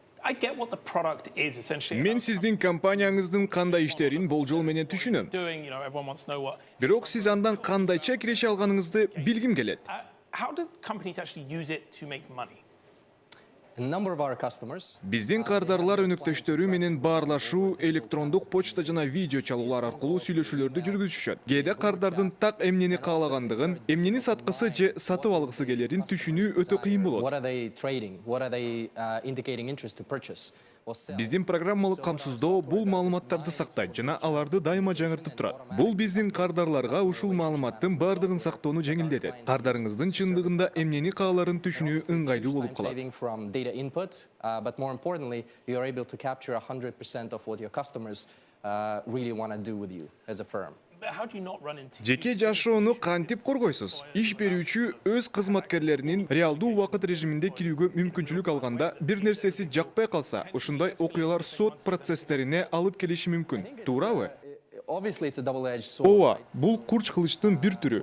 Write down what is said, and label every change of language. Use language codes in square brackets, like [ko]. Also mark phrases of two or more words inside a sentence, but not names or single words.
[en] I get what the product is essentially. [ky] Мен сиздин компанияңыздын кандай иштерин болжол менен түшүнөм. [en] Doing, everyone wants to know what. [ky] Бирок сиз андан кандайча киреше алганыңызды билгим келет. [en] How do companies actually use it to make money? [ky] Биздин кардарлар өнөктөштөрү менен баарлашуу, электрондук почта жана видео чалуулар аркылуу сүйлөшүүлөрдү жүргүзүшөт. Кээде кардардын так эмнени каалагандыгын, эмнени саткысы же сатып алгысы келерин түшүнүү өтө кыйын болот. Биздин программалык камсыздоо бул маалыматтарды сактайт жана аларды дайыма жаңыртып турат. Бул биздин кардарларга ушул маалыматтын бардыгын сактоону жеңилдетет. Кардарыңыздын чындыгында эмнени кааларын түшүнүү ыңгайлуу болуп калат. [en] But more importantly, you are able to capture 100% of what your customers really want to do with you as a firm. How do you not run into? [ky] Жеке жашоону кантип коргойсуз? Иш берүүчү өз кызматкерлеринин реалдуу убакыт режиминде кирүүгө мүмкүнчүлүк алганда бир нерсеси жакпай калса, ушундай окуялар сот процесстерине алып келиши мүмкүн. Туурабы? Ооба, бул курч кылычтын бир түрү.